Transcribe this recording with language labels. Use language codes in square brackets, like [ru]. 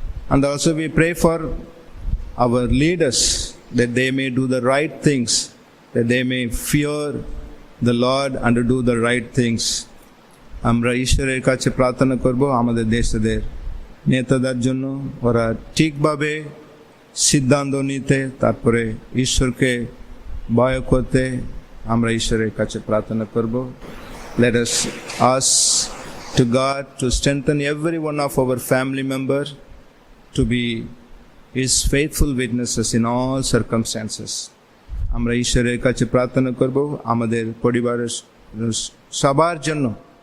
[en] And also we pray for our leaders that they may do the right things, that they may fear the Lord and do the right things. [bn] আমরা ঈশ্বরের কাছে প্রার্থনা করব আমাদের দেশদের নেতাদের জন্য, ওরা ঠিকভাবে সিদ্ধান্ত নিতে, তারপরে ঈশ্বরকে ভয় করতে আমরা ঈশ্বরের কাছে প্রার্থনা করব। [en] Let us ask to God to strengthen every one of our family member to be His faithful witnesses in all circumstances. [bn] আমরা ঈশ্বরের কাছে প্রার্থনা করব আমাদের পরিবারের সবার জন্য।